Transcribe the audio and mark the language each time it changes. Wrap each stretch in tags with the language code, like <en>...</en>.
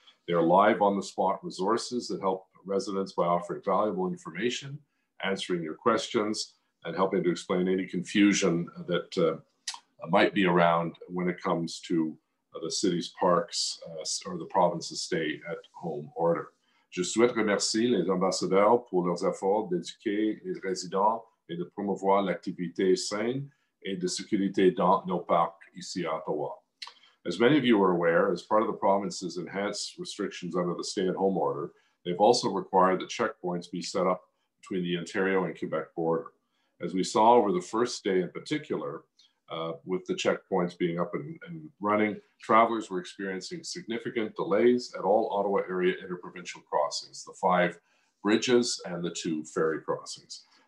<en>They are live on the spot resources that help residents by offering valuable information, answering your questions, and helping to explain any confusion that might be around when it comes to the city's parks or the province's stay-at-home order.</en> <fr>Je souhaite remercier les ambassadeurs pour leurs efforts d'éduquer les résidents et de promouvoir l'activité saine et de sécurité dans nos parcs ici à Ottawa.</fr> <en>As many of you are aware, as part of the province's enhanced restrictions under the stay-at-home order, they've also required that checkpoints be set up between the Ontario and Quebec border. As we saw over the first day in particular, with the checkpoints being up and running, travelers were experiencing significant delays at all Ottawa area interprovincial crossings, the 5 bridges and the 2 ferry crossings.</en>